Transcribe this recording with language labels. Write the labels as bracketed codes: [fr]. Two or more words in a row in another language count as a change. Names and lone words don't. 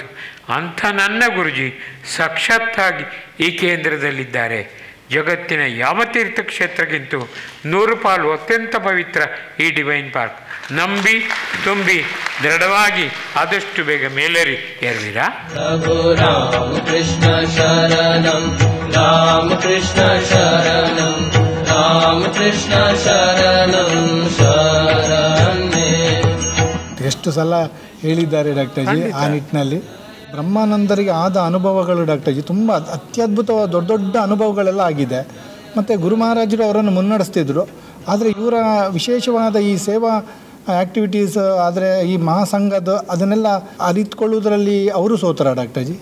[kn] ಅಂಥ ನನ್ನ ಗುರುಜಿ ಸಾಕ್ಷಾತ್ತಾಗಿ ಈ ಕೇಂದ್ರದಲ್ಲಿದ್ದಾರೆ. ಜಗತ್ತಿನ ಯಾವ ತೀರ್ಥಕ್ಷೇತ್ರಕ್ಕಿಂತೂ 100 ಪಾಲು ಅತ್ಯಂತ ಪವಿತ್ರ ಈ ಡಿವೈನ್ ಪಾರ್ಕ್. ನಂಬಿ ತುಂಬಿ ದೃಢವಾಗಿ ಆದಷ್ಟು ಬೇಗ ಮೇಲೇರಿ ಏರುವಿರಾ. [sa] ಪ್ರಭು ರಾಮಕೃಷ್ಣ ಶರಣಂ, ರಾಮಕೃಷ್ಣ ಶರಣಂ, ರಾಮಕೃಷ್ಣ ಶರಣಂ ಶರಣೇ. [kn] ಎಷ್ಟು ಸಲ ಹೇಳಿದ್ದಾರೆ ಡಾಕ್ಟರ್ ಜಿ ಆ ನಿಟ್ಟಿನಲ್ಲಿ. ಬ್ರಹ್ಮಾನಂದರಿಗೆ ಆದ ಅನುಭವಗಳು ಡಾಕ್ಟರ್ ಜಿ ತುಂಬ ಅತ್ಯದ್ಭುತವಾದ ದೊಡ್ಡ ದೊಡ್ಡ ಅನುಭವಗಳೆಲ್ಲ ಆಗಿದೆ. ಮತ್ತು ಗುರು ಮಹಾರಾಜರು ಅವರನ್ನು ಮುನ್ನಡೆಸ್ತಿದ್ರು. ಆದರೆ ಇವರ ವಿಶೇಷವಾದ ಈ ಸೇವಾ ಆ್ಯಕ್ಟಿವಿಟೀಸ್, ಆದರೆ ಈ ಮಹಾಸಂಘದ ಅದನ್ನೆಲ್ಲ ಅರಿತುಕೊಳ್ಳುವುದರಲ್ಲಿ ಅವರು ಸೋತರ ಡಾಕ್ಟರ್ ಜಿ.